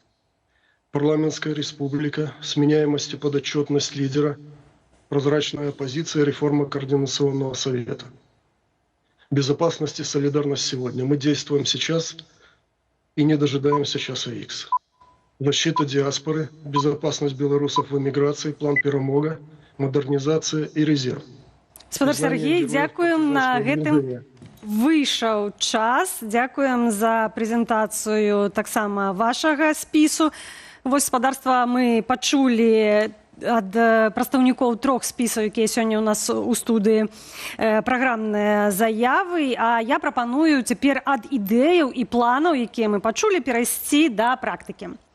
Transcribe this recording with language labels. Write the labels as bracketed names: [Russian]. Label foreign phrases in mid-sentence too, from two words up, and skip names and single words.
[Russian] Парламентская республика, сменяемость и подотчетность лидера, прозрачная оппозиция, реформа Координационного совета. Безопасность и солидарность сегодня. Мы действуем сейчас и не дожидаемся часа Х. Защита диаспоры, безопасность белорусов в эмиграции, план перемога, модернизация и резерв. [Belarusian] Спадар Сергей, дзякуем, на гэтым выйшаў час. Дзякуем за прэзентацыю таксама вашага спісу. Вось, спадарства, мы пачулі ад прадстаўнікоў 3 спісаў, якія сёння ў нас у студыі, праграмныя заявы, а я прапаную цяпер ад ідэяў і планаў, якія мы пачулі, перайсці да практыкі.